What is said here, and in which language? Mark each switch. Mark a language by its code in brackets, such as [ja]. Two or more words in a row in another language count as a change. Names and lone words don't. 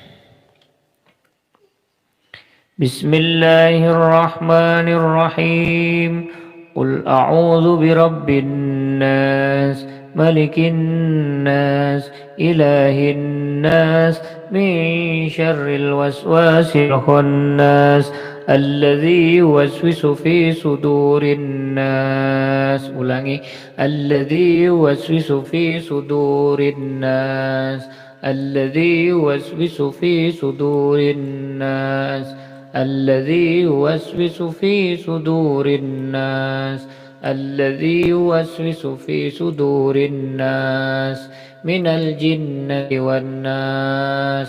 [ar] بسم الله الرحمن الرحيم. قل أعوذ برب الناس ملك الناس إله الناس من شر الوسواس الخناس, الذي يوسوس في صدور الناس. Ulangi, الذي يوسوس في صدور الناس الذي يوسوس في صدور الناس الذي يوسوس في صدور الناس الذي يوسوس في صدور الناس من الجنة والناس.